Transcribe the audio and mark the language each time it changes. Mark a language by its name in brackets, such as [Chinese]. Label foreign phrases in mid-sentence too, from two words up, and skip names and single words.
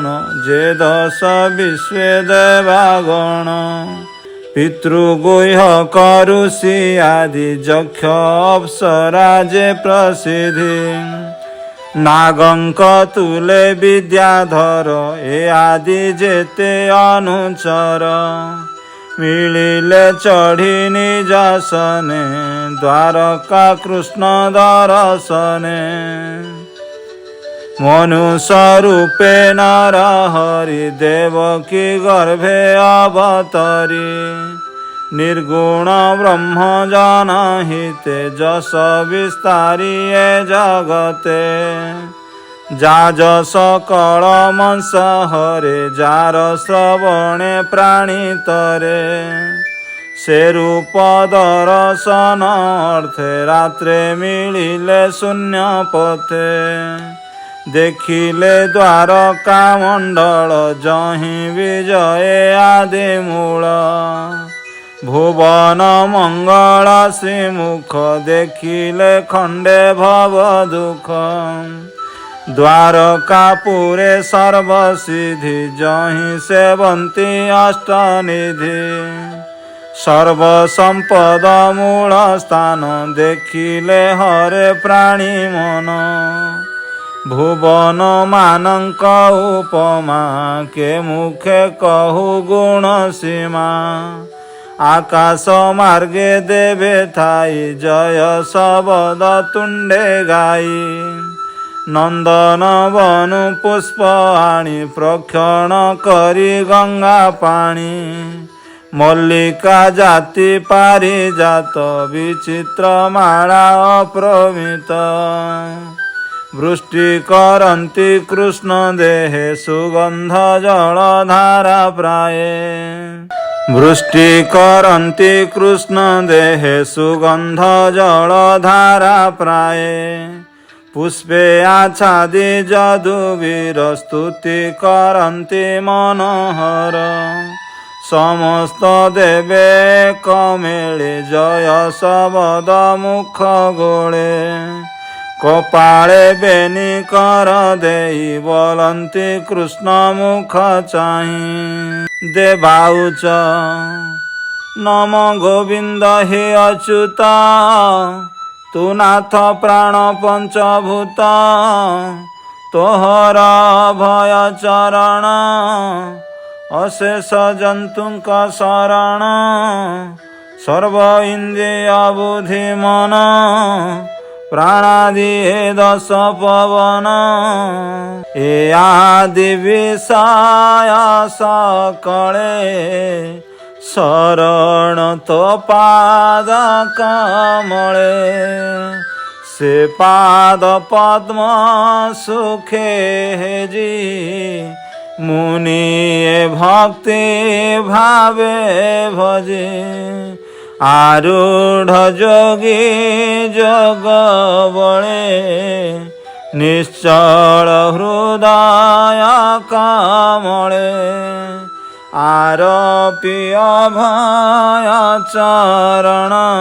[Odia] ଯେ ଦଶ ବିଶ୍ୱ ଦେବାଗଣ ପିତୃଗୁହ୍ୟ କରୁଷି ଆଦି ଯକ୍ଷ ଅପ୍ସରା ଯେ ପ୍ରସିଦ୍ଧି ନାଗଙ୍କ ତୁଲେ ବିଦ୍ୟାଧର ଏ ଆଦି ଯେତେ ଅନୁଚର ମିଳିଲେ ଚଢ଼ି ନିଜାସନେ ଦ୍ୱାରକା କୃଷ୍ଣ ଦର୍ଶନେ ମନୁଷ୍ୟ ରୂପେ ନର ହରି ଦେବକୀ ଗର୍ଭେ ଅବତରି ନିର୍ଗୁଣ ବ୍ରହ୍ମ ଜନହିତେ ଯଶ ବିସ୍ତାରି ଏ ଜଗତେ ଯାଜ ସକଳ ମଂସ ହରେ ଯାର ଶ୍ରବଣେ ପ୍ରାଣୀ ତରେ ସେ ରୂପ ଦର୍ଶନ ଅର୍ଥେ ରାତ୍ରେ ମିଳିଲେ ଶୂନ୍ୟ ପଥେ ଦେଖିଲେ ଦ୍ୱାରକା ମଣ୍ଡଳ ଯହିଁ ବିଜୟ ଆଦି ମୂଳ ଭୁବନ ମଙ୍ଗଳ ଶ୍ରୀମୁଖ ଦେଖିଲେ ଖଣ୍ଡେ ଭବ ଦୁଃଖ ଦ୍ୱାରକାପୁରେ ସର୍ବସିଦ୍ଧି ଯହିଁ ସେବନ୍ତି ଅଷ୍ଟନିଧି ସର୍ବସମ୍ପଦ ମୂଳ ସ୍ଥାନ ଦେଖିଲେ ହରେ ପ୍ରାଣୀ ମନ ଭୁବନ ମାନଙ୍କ ଉପମା କେ ମୁଖେ କହୁ ଗୁଣ ସୀମା ଆକାଶ ମାର୍ଗେ ଦେବେ ଥାଇ ଜୟ ଶବଦ ତୁଣ୍ଡେ ଗାଇ ନନ୍ଦନ ବନୁ ପୁଷ୍ପ ଆଣି ପ୍ରକ୍ଷଣ କରି ଗଙ୍ଗା ପାଣି ମଲ୍ଲିକା ଜାତି ପାରିଜାତ ବିଚିତ୍ର ମାଳା ଅପ୍ରମିତ ବୃଷ୍ଟି କରନ୍ତି କୃଷ୍ଣ ଦେହେ ସୁଗନ୍ଧ ଜଳଧାରା ପ୍ରାୟେ ବୃଷ୍ଟି କରନ୍ତି କୃଷ୍ଣ ଦେହେ ସୁଗନ୍ଧ ଜଳଧାରା ପ୍ରାୟେ ପୁଷ୍ପେ ଆଚ୍ଛାଦି ଯଦୁବୀର ସ୍ତୁତି କରନ୍ତି ମନୋହର ସମସ୍ତ ଦେବେ କମେଳେ ଜୟ ଶବଦ ମୁଖ ଗୋଳେ କପାଳେ ବେନି କର ଦେଇ ବୋଲନ୍ତି କୃଷ୍ଣ ମୁଖ ଚାହିଁ ଦେବାଉଚ ନମ ଗୋବିନ୍ଦ ହେ ଅଚ୍ୟୁତା ତୁ ନାଥ ପ୍ରାଣ ପଞ୍ଚଭୂତ ତୋହର ଭୟ ଚରଣ ଅଶେଷ ଜନ୍ତୁଙ୍କ ଶରଣ ସର୍ବ ଇନ୍ଦ୍ରିୟ ବୁଦ୍ଧି ମନ ପ୍ରାଣାଦି ଦଶ ପବନ ଏ ଆଦି ବିଷୟ ସକଳେ ଶରଣ ତୋ ପାଦ କମଳେ ସେ ପାଦ ପଦ୍ମ ସୁଖେ ହେଜି ମୁନିୟେ ଭକ୍ତି ଭାବେ ଭଜେ ଆରୂଢ଼ ଯୋଗୀ ଯୋଗ ବଳେ ନିଶ୍ଚଳ ହୃଦୟ କମଳେ ଆରୋପି ଅଭୟ ଚରଣ